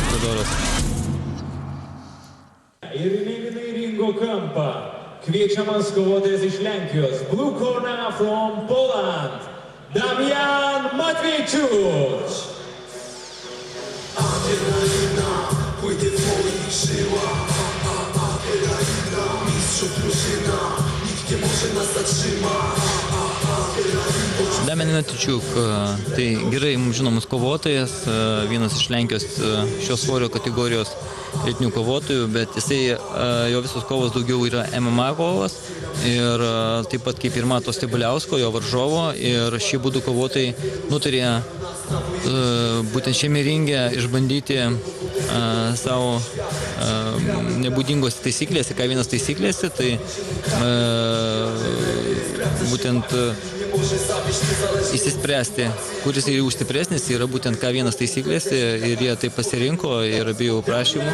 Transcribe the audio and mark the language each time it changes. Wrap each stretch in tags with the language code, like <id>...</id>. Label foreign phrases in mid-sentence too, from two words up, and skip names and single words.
<lt>Teodoras. Ir lyginai ringo kampą. Kviečiamas kovotojas iš Lenkijos.</lt> <en>Blue corner from Poland. Damian Matviejczuk.</en> <pl>Adrenalina płynie w moich żyłach. Adrenalina, mistrzów drużyna. Nikt nie może nas zatrzymać.</pl> <lt>Damian Matviejczuk, tai gerai mums žinomas kovotojas, vienas iš Lenkijos šios svorio kategorijos elitinių kovotojų, bet jisai, jo visos kovos daugiau yra MMA kovos ir taip pat kaip ir Mato Stibuliausko, jo varžovo, ir šie būdų kovotojai nutarė būtent šiame ringe išbandyti savo nebūdingos taisyklėse, K1 taisyklėse, tai būtent įsispręsti, kuris yra stipresnis, yra būtent K1 taisyklėse ir jie tai pasirinko ir abiejų prašymų.</lt>